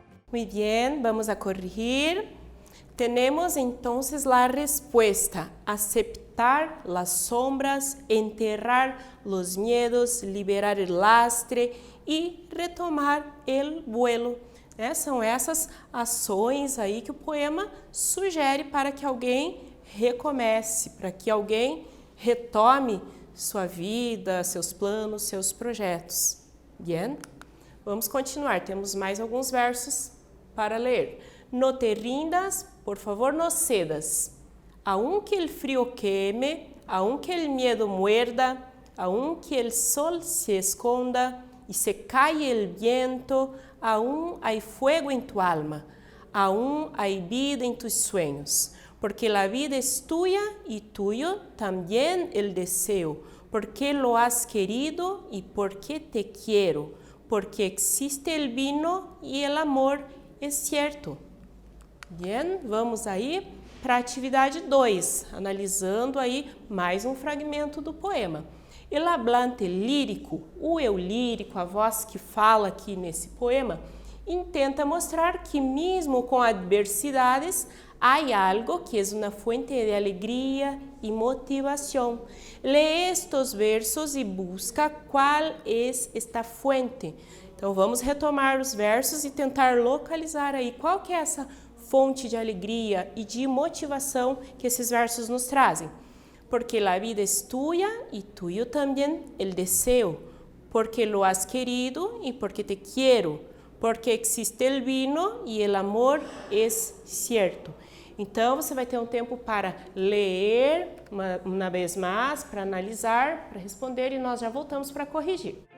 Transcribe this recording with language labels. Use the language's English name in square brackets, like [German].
[Spanish] Muy bien, vamos a corregir. Tenemos entonces la respuesta: aceptar las sombras, enterrar los miedos, liberar el lastre e retomar el vuelo. [Portuguese] São essas ações aí que o poema sugere para que alguém recomece, para que alguém retome sua vida, seus planos, seus projetos. Bien? Vamos continuar, temos mais alguns versos para ler. [Spanish] No te rindas, por favor, no cedas. Aunque el frío queme, aunque el miedo muerda, aunque el sol se esconda y se cae el viento, aún hay fuego en tu alma, aún hay vida en tus sueños, porque la vida es tuya y tuyo también el deseo, porque lo has querido y porque te quiero, porque existe el vino y el amor es cierto. [Portuguese] Bien, vamos aí para a atividade 2, analisando aí mais um fragmento do poema. [Spanish] El hablante lírico, [Portuguese] o eu lírico, a voz que fala aqui nesse poema, intenta mostrar que mesmo com adversidades, há algo que é uma fuente de alegria e motivação. Lee estes versos e busca qual é esta fuente. Então vamos retomar os versos e tentar localizar aí qual que é essa fonte de alegria e de motivação que esses versos nos trazem. [Spanish] Porque la vida es tuya y tuyo también el deseo, porque lo has querido y porque te quiero, porque existe el vino y el amor es cierto. [Portuguese] Então, você vai ter um tempo para ler uma vez mais, para analisar, para responder e nós já voltamos para corrigir.